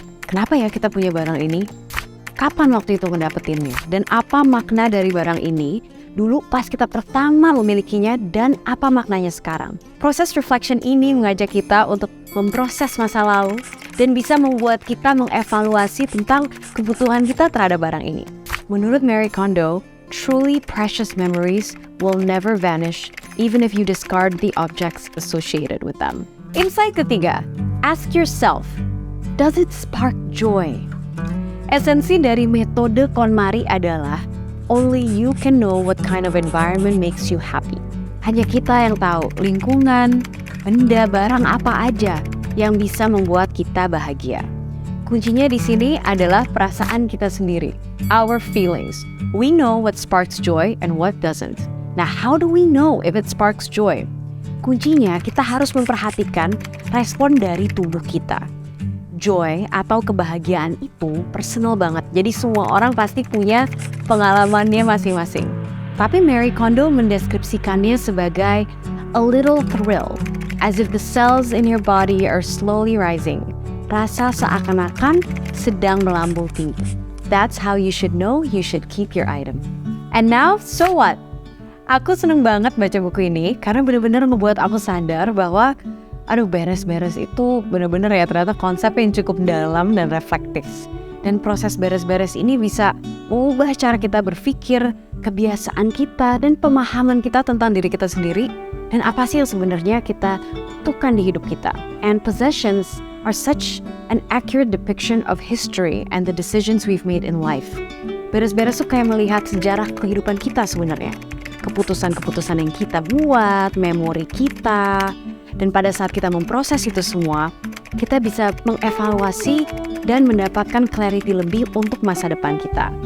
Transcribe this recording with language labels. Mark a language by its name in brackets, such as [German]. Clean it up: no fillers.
[Indonesian] Kenapa ya kita punya barang ini? Kapan waktu itu mendapetinnya? Dan apa makna dari barang ini dulu pas kita pertama memilikinya dan apa maknanya sekarang? Proses reflection ini mengajak kita untuk memproses masa lalu dan bisa membuat kita mengevaluasi tentang kebutuhan kita terhadap barang ini. Menurut [English] Marie Kondo, truly precious memories will never vanish even if you discard the objects associated with them. Insight ketiga, ask yourself, does it spark joy? [Indonesian] Esensi dari metode KonMari adalah [English] only you can know what kind of environment makes you happy. [Indonesian] Hanya kita yang tahu lingkungan, benda, barang apa aja yang bisa membuat kita bahagia. Kuncinya di sini adalah perasaan kita sendiri, [English] our feelings. We know what sparks joy and what doesn't. Nah, how do we know if it sparks joy? [Indonesian] Kuncinya kita harus memperhatikan respon dari tubuh kita. joy atau kebahagiaan itu personal banget. Jadi semua orang pasti punya pengalamannya masing-masing. Tapi Marie Kondo mendeskripsikannya sebagai [English] a little thrill, as if the cells in your body are slowly rising. [Indonesian] Rasa seakan-akan sedang melambung tinggi. [English] That's how you should know you should keep your item. And now, so what? [Indonesian] Aku seneng banget baca buku ini karena benar-benar ngebuat aku sadar bahwa beres-beres itu benar-benar ya ternyata konsep yang cukup dalam dan reflektif. Dan proses beres-beres ini bisa mengubah cara kita berpikir, kebiasaan kita, dan pemahaman kita tentang diri kita sendiri dan apa sih yang sebenarnya kita butuhkan di hidup kita. [English] And possessions are such an accurate depiction of history and the decisions we've made in life. [Indonesian] Beres-beres tuh kayak melihat sejarah kehidupan kita sebenarnya. Keputusan-keputusan yang kita buat, memori kita, dan pada saat kita memproses itu semua, kita bisa mengevaluasi dan mendapatkan clarity lebih untuk masa depan kita.